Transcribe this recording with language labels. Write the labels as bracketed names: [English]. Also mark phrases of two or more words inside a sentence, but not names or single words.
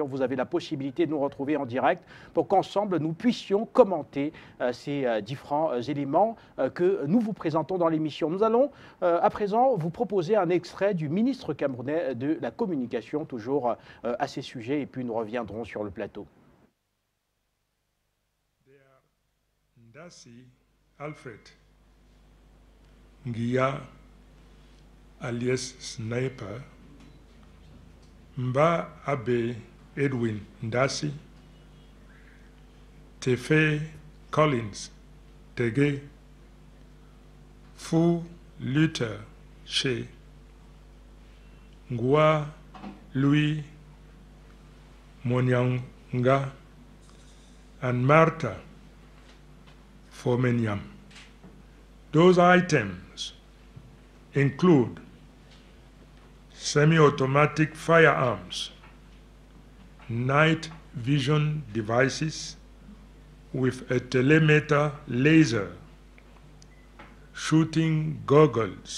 [French] Vous avez la possibilité de nous retrouver en direct pour qu'ensemble nous puissions commenter ces différents éléments que nous vous présentons dans l'émission. Nous allons à présent vous proposer un extrait du ministre camerounais de la communication, toujours à ces sujets, et puis nous reviendrons sur le plateau. [English] Ndassi Alfred Ngia alias Sniper, Mba Abe Edwin Ndassi, Tefe Collins Tege, Fu Luther Che, Ngwa Louis Monyanga, and Martha Fomenyam. Those items include semi-automatic firearms, night vision devices with a telemeter laser, shooting goggles,